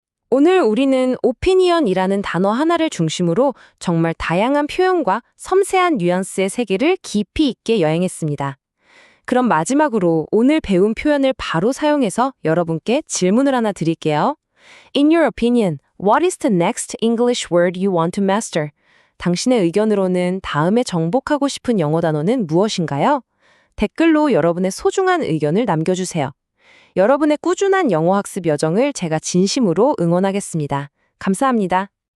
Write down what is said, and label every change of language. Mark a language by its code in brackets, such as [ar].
[ko] 오늘 우리는 opinion이라는 단어 하나를 중심으로 정말 다양한 표현과 섬세한 뉘앙스의 세계를 깊이 있게 여행했습니다. 그럼 마지막으로 오늘 배운 표현을 바로 사용해서 여러분께 질문을 하나 드릴게요. [en] In your opinion, what is the next English word you want to master? [ko] 당신의 의견으로는 다음에 정복하고 싶은 영어 단어는 무엇인가요? 댓글로 여러분의 소중한 의견을 남겨주세요. 여러분의 꾸준한 영어 학습 여정을 제가 진심으로 응원하겠습니다. 감사합니다.